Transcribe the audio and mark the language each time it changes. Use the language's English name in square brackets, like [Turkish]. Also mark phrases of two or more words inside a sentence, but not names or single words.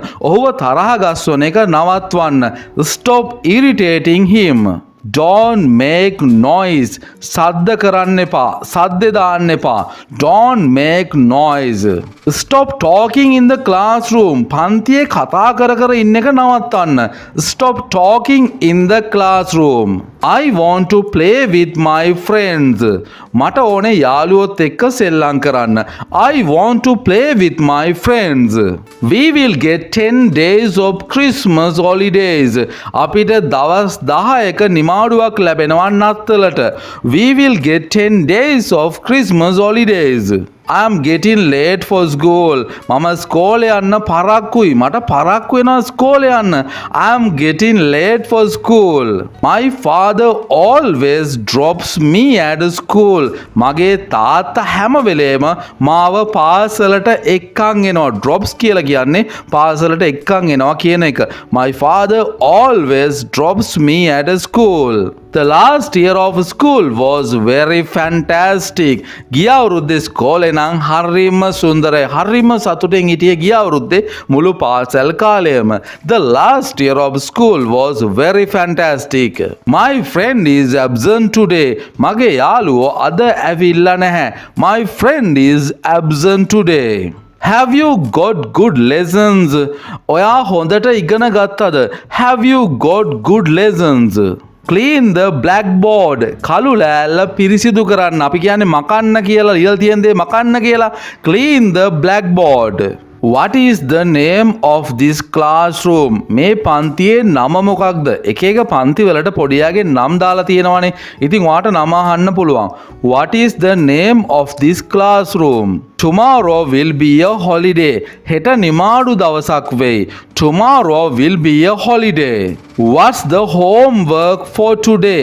[Sinhala] ඔහුව තරහ ගස්වන එක නවත්වන්න. [English] Stop irritating him. Don't make noise. [Sinhala] සද්ද කරන්න එපා. සද්ද දාන්න එපා. [English] Don't make noise. Stop talking in the classroom. [Sinhala] පන්තියේ කතා කර කර ඉන්න එක නවත්තන්න. [English] Stop talking in the classroom. I want to play with my friends. [Sinhala] මට ඕනේ යාළුවොත් එක්ක සෙල්ලම් කරන්න. [English] I want to play with my friends. We will get 10 days of Christmas holidays. [Sinhala] අපිට දවස් 10ක නිමාඩුවක් ලැබෙනවා නත්තලට. [English] We will get 10 days of Christmas holidays. I am getting late for school. [Sinhala] මම ස්කෝලේ යන්න පරක්කුයි. මට පරක්කු වෙනවා ස්කෝලේ යන්න. [English] I am getting late for school. My father always drops me at school. [Sinhala] මගේ තාත්තා හැම වෙලේම මාව පාසලට එක්කන් එනවා. drops කියලා කියන්නේ පාසලට එක්කන් එනවා කියන එක. [English] My father always drops me at school. The last year of school was very fantastic. [Sinhala] ගිය අවුරුද්දේ ස්කෝලේ නම් හරිම සුන්දරයි. හරිම සතුටින් හිටියේ ගිය අවුරුද්දේ මුළු පාසල් කාලයම. [English] The last year of school was very fantastic. My friend is absent today. [Sinhala] මගේ යාළුවෝ අද ඇවිල්ලා නැහැ. [English] My friend is absent today. Have you got good lessons? [Sinhala] ඔයා හොඳට ඉගෙන ගත්තද? [English] Have you got good lessons? Clean the blackboard. [Sinhala] කළු ලෑල්ල පිරිසිදු කරන්න. අපි කියන්නේ මකන්න කියලා, ලියලා තියෙන දේ මකන්න කියලා. [English] Clean the blackboard. What is the name of this classroom? [Sinhala] මේ පන්තියේ නම මොකක්ද? එක එක පන්ති වලට පොඩියාගේ නම් දාලා තියෙනවානේ. ඉතින් ඔයාට නම අහන්න පුළුවන්. [English] What is the name of this classroom? Tomorrow will be a holiday. [Sinhala] හෙට නිමාඩු දවසක් වෙයි. [English] Tomorrow will be a holiday. What's the homework for today?